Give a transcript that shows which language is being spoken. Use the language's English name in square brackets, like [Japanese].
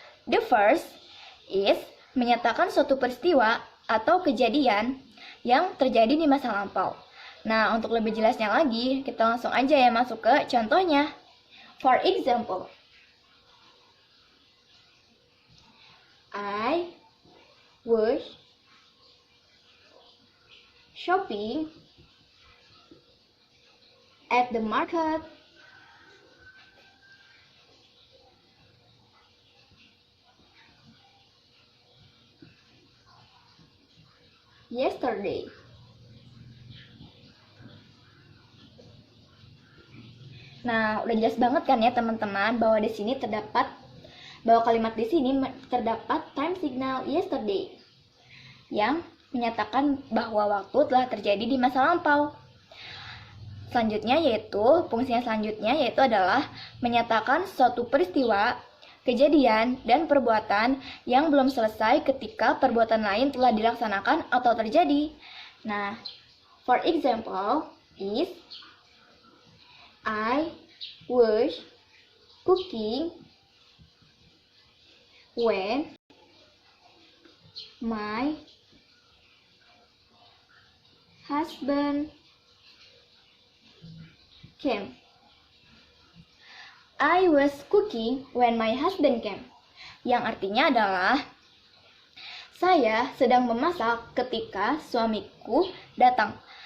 [English] The first is [Indonesian] menyatakan suatu peristiwa atau kejadian yang terjadi di masa lampau. Nah, untuk lebih jelasnya lagi, kita langsung aja ya masuk ke contohnya. [English] For example, I was shopping at the market yesterday. [Indonesian] Nah, udah jelas banget kan ya teman-teman bahwa di sini terdapat kalimat di sini terdapat time signal yesterday yang menyatakan bahwa waktu telah terjadi di masa lampau. Selanjutnya fungsinya selanjutnya adalah menyatakan suatu peristiwa, kejadian, dan perbuatan yang belum selesai ketika perbuatan lain telah dilaksanakan atau terjadi. [English] Nah, for example is I was cooking when my husband came. I was cooking when my husband came. [Indonesian] Yang artinya adalah saya sedang memasak ketika suamiku datang.